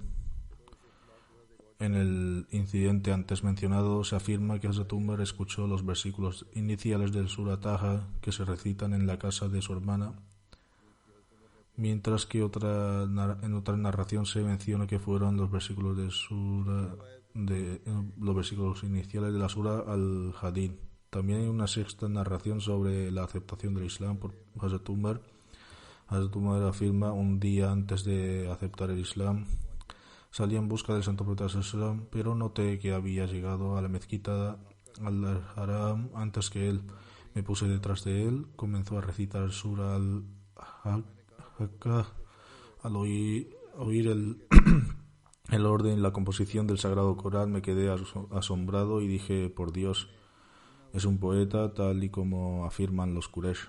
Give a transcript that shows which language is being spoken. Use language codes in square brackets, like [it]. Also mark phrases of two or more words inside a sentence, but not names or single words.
[es] En el incidente antes mencionado se afirma que Hazrat Umar escuchó los versículos iniciales del Sura Taha que se recitan en la casa de su hermana, mientras que en otra narración se menciona que fueron los versículos los versículos iniciales de la Sura al-Hadid. También hay una sexta narración sobre la aceptación del Islam por Hazrat Umar. Hazrat Umar afirma: un día antes de aceptar el Islam, salí en busca del Santo Profeta [ar] صلى الله عليه وسلم, [es] pero noté que había llegado a la mezquita al-Haram antes que él. Me puse detrás de él, comenzó a recitar Sura al-Hakka. Al oír el el orden y la composición del Sagrado Corán, me quedé asombrado y dije, por Dios, es un poeta tal y como afirman los Quraysh.